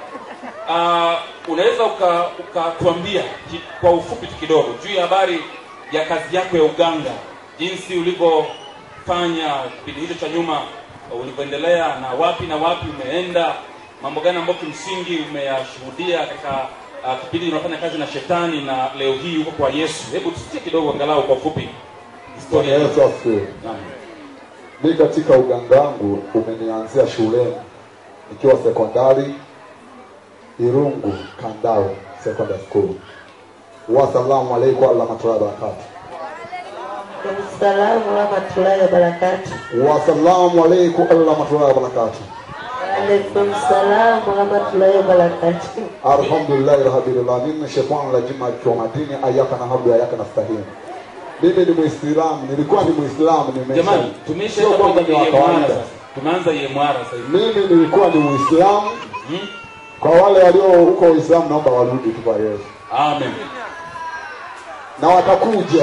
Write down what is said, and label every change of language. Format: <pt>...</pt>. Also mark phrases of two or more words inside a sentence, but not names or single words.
<sw>Unaweza ukatuambia kwa ufupi kidogo juu ya habari ya kazi yako ya uganga, jinsi ulivyofanya kipindi hicho cha nyuma, ulivyoendelea na wapi umeenda, mambo gani ambayo kimsingi umeyashuhudia katika kipindi unafanya kazi na shetani na leo hii uko kwa Yesu. Hebu tusikie kidogo angalau kwa ufupi historia. Yesu asifiwe. Mimi katika uganga wangu umenianzia shuleni nikiwa sekondari Irungu Kandao Secondary School.</sw> <ar>والسلام عليكم ورحمة الله وبركاته. السلام ورحمة الله وبركاته. والسلام عليكم ورحمة الله وبركاته. عليكم السلام ورحمة الله وبركاته. الحمد لله رب العالمين. Shaytan rajim al-kamadini ayaka na habla ayaka nastahili.</ar> <sw>Mimi ni Muislamu, nilikuwa ni Muislamu Jamani, tumesha kwamba ni Yemwara sasa. Tunaanza Yemwara sasa hivi. Mimi nilikuwa ni Muislamu. Kwa wale walio huko Uislamu naomba warudi tu kwa Yesu. Amen. Na watakuja.</sw>